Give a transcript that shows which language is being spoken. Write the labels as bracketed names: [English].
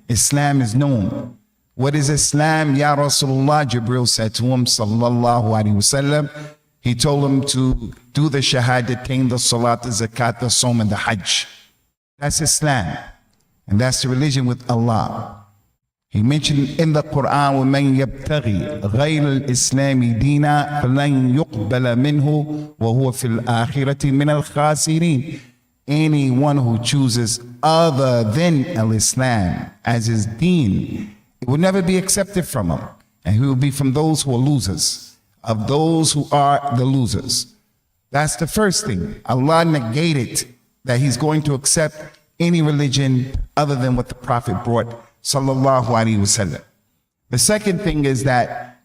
[English] Islam is known. What is Islam? Ya Rasulullah, Jibril said to him, sallallahu alaihi wasallam, he told him to do the shahadatain, the salat, the zakat, the som, and the hajj. That's Islam. And that's the religion with Allah. He mentioned in the Quran, [Arabic] وَمَنْ يَبْتَغِي غَيْرَ الْإِسْلَامِ دِينًا فَلَنْ يُقْبَلَ مِنْهُ وَهُوَ فِي الْآخِرَةِ مِنَ الْخَاسِرِينَ. [English] Anyone who chooses other than al-Islam as his deen, it will never be accepted from him. And he will be from those who are losers, of those who are the losers. That's the first thing. Allah negated that he's going to accept any religion other than what the Prophet brought, sallallahu alaihi wasallam. The second thing is that